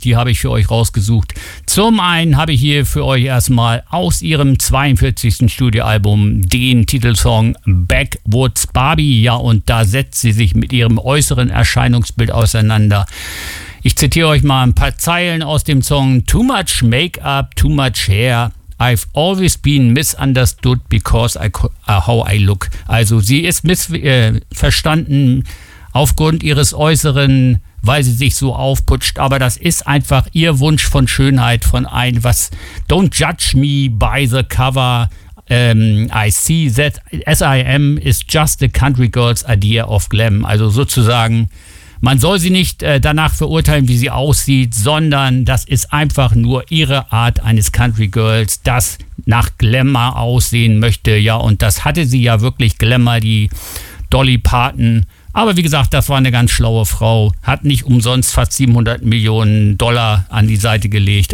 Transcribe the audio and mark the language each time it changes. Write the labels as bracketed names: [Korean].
[German] Die habe ich für euch rausgesucht. Zum einen habe ich hier für euch erstmal aus ihrem 42. Studioalbum den Titelsong Backwoods Barbie. Ja, und da setzt sie sich mit ihrem äußeren Erscheinungsbild auseinander. Ich zitiere euch mal ein paar Zeilen aus dem Song. [English] Too much makeup, too much hair. I've always been misunderstood because how I look. [German] Also sie ist missverstanden aufgrund ihres Äußeren, weil sie sich so aufputscht. Aber das ist einfach ihr Wunsch von Schönheit, von ein was. [English] Don't judge me by the cover. I see that SIM is just a country girl's idea of glam. [German] Also sozusagen, man soll sie nicht danach verurteilen, wie sie aussieht, sondern das ist einfach nur ihre Art eines Country Girls, das nach Glamour aussehen möchte. Ja, und das hatte sie ja wirklich, Glamour, die Dolly Parton. Aber wie gesagt, das war eine ganz schlaue Frau, hat nicht umsonst fast 700 Millionen Dollar an die Seite gelegt.